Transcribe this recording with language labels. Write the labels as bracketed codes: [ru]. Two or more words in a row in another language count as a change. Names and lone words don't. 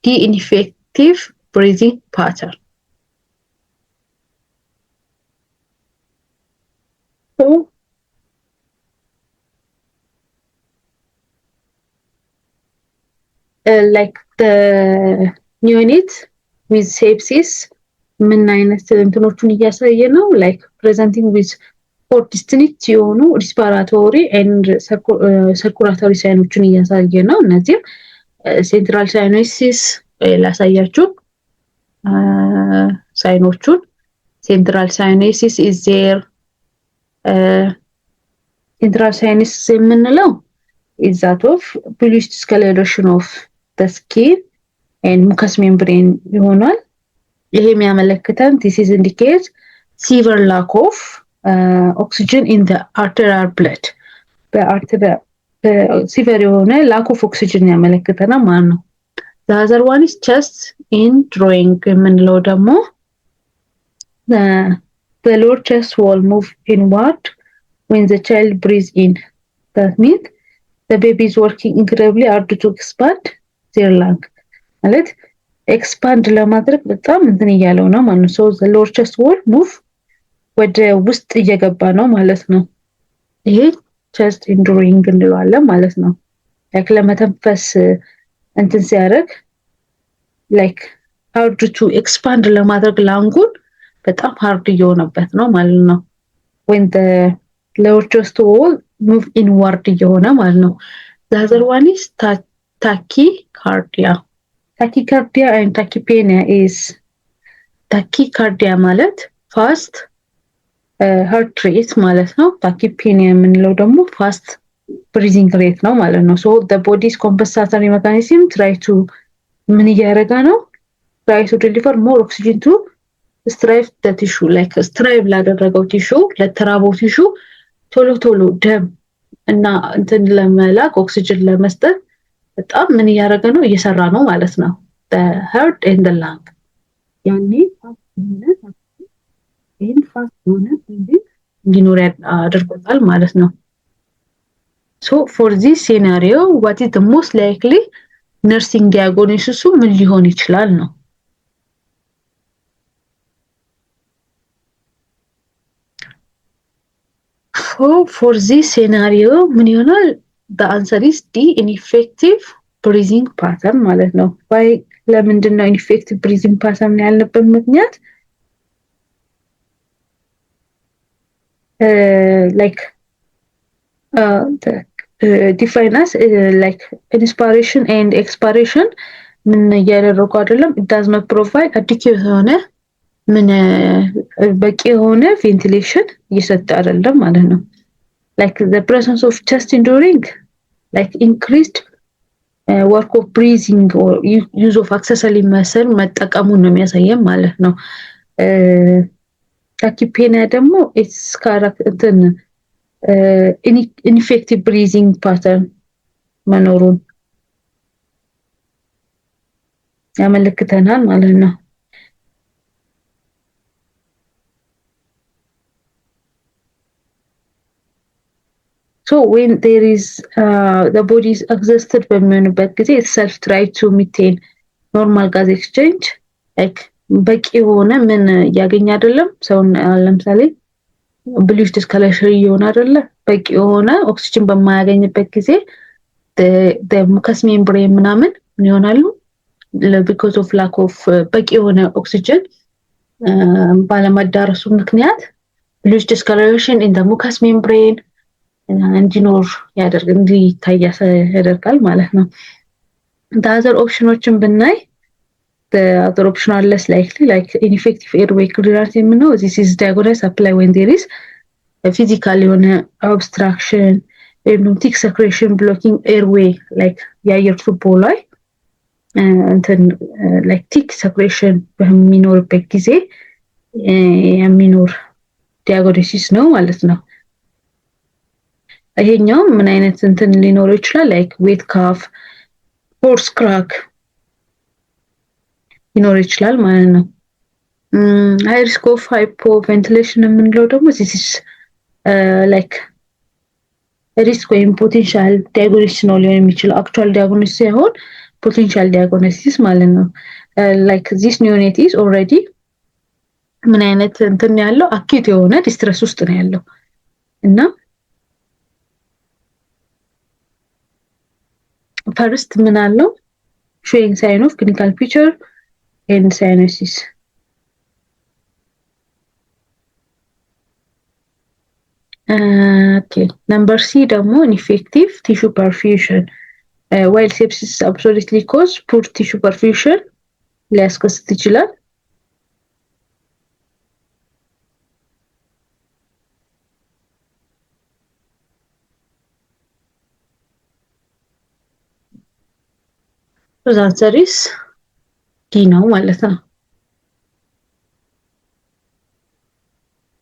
[en] Ineffective breathing pattern. So, like the neonate with sepsis [am] ምን አይነት እንትኖቹን እያሳየ ነው [en] like presenting with four distinct የሆኑ respiratory and circulatory [am] ሳይኖችን እያሳየ ነው። እነዚህ [en] central cyanosis ላሳያችሁ ሳይኖቹን central cyanosis is there central cyanosis የምንለው is that of bluish discoloration of the skin and mucous membrane [am] ይሆናል። ይሄ የሚያመለክተን [en] this is indicate severe lack of oxygen in the arterial blood [am] ሲቨር የሆነ [en] lack of oxygen [am] ያመለክተናል ማለት ነው። [en] the other one is chest in drawing [am] የምንለው ደግሞ [en] the lower chest wall move inward when the child breathes in. That means the baby is working incredibly hard to expand their lung [am] ማለት ኤክስፓንድ ለማድረግ በጣም እንትን እያለው ነው ማለት ነው። [en] so the lower chest wall move [am] ወደ ውስጥ እየገባ ነው ማለት ነው። ይሄ [en] chest in drawing [am] እንለዋለን ማለት ነው። [en] like [am] ለመተንፈስ እንትን ሲያደርግ [en] like hard to expand [am] ለማድረግ ላንጉን በጣም [en] hard [am] እየሆነበት ነው ማለት ነው። [en] when the lower chest wall move inward [am] እየሆነ ማለት ነው። [en] the other one is tachycardia. Tachycardia and tachypnea is tachycardia ማለት fast heart rate [am] ማለት ነው። [en] tachypnea [am] የምንለው ደግሞ [en] fast breathing rate [am] ነው ማለት ነው። [en] so the body's compensatory mechanism try to [am] ምን እያደረገ ነው? [en] try to deliver more oxygen to strive the tissue like strive [am] ላደረገው tissue ለተራበው tissue ቶሎ ቶሎ ደም እና እንትን ለመላክ ኦክሲጅን ለመስጠት በጣም ምን እያደረገ ነው? እየሰራ ነው ማለት ነው። [en] the heart and the lung ያኔ fast [am] ሆነ እንዲኖር አድርጎታል ማለት ነው። [en] so for this scenario what is the most likely nursing diagnosis [am] ምን ሊሆን ይችላል ነው? [en] so for this scenario [am] ምን ይሆናል? [en] the answer is D, ineffective breathing pattern [am] ማለት ነው። [en] why [am] ለምንድን ነው [en] ineffective breathing pattern [am] ያልነበት ምክንያት [en] like define as like inspiration and expiration [am] ምን እያደረጉ አይደለም [en] it does not provide adequate [am] የሆነ ምን በቂ የሆነ [en] ventilation [am] እየሰጠ አይደለም ማለት ነው። [en] like the presence of chest enduring like increased work of breathing or use of accessory muscle [am] መጠቀሙን ነው የሚያሳየን ማለት ነው። [en] tachypnea ደግሞ it's እንትን ineffective breathing pattern መኖሩን [am] ያመለክተናል ማለት ነው። [en] so when there is the body is exhausted [am] በሚሆንበት ጊዜ [en] itself try to maintain normal gas exchange like [am] በቂ የሆነ ምን ያገኝ አይደለም ሰው ለምሳሌ [en] bluish discoloration [am] ይሆን አይደለ በቂ የሆነ ኦክሲጅን በማያገኝበት ጊዜ [en] the mucous membrane [am] ምናምን ምን ይሆናሉ [en] because of lack of [am] በቂ የሆነ ኦክሲጅን ባለመዳረሱ ምክንያት [en] bluish discoloration in the mucous membrane [am] እንዲኖር ያደርጋል ማለት ነው። [en] the other optionዎችን ብናይ the other option are less likely like ineffective airway clearance የምንለው this is diagnosed apply when there is a physical የሆነ obstruction thick secretion blocking airway like [am] የአየር ቱቦ ላይ እንትን [en] like thick secretion [am] በሚኖርበት ጊዜ የሚኖር [en] diagnosis [am] ነው ማለት ነው። ይሄኛው ምን አይነት እንትን ሊኖር ይችላል like [en] wet cough hoarse crack [am] ሊኖር ይችላል ማለት ነው። [en] high risk of hypoventilation [am] የምንለው ደግሞ [en] this is like risk ወይም potential diagnosis [am] ነው ሊሆን የሚችለው [en] actual diagnosis ሳይሆን potential diagnosis [am] ማለት ነው። [en] like this neonate is already [am] ምን አይነት እንትን ያለው [en] acute የሆነ distress [am] ውስጥ ነው ያለው እና [en] first [am] ምን አለው [en] showing sign of clinical picture and cyanosis okay number C ደግሞ ineffective tissue perfusion while sepsis absolutely cause poor tissue perfusion [am] ሊያስከስት ይችላል [en] so the answer is D [am] ነው ማለት ነው።